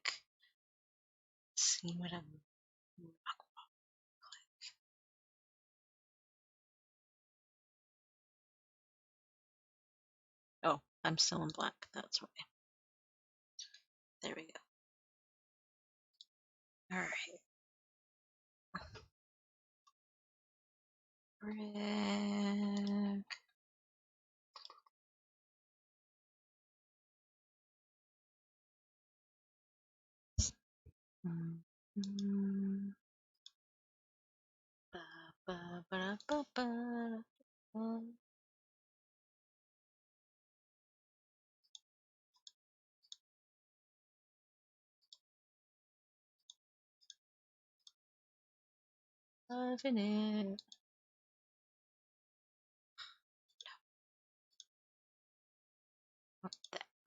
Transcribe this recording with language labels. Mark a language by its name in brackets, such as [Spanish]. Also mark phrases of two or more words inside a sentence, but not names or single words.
[English] See what I'm. Oh, I'm still in black. That's why. There we go. All right. Brick. Mm, ba, ba, ba, ba, ba, ba. Loving it. What's that?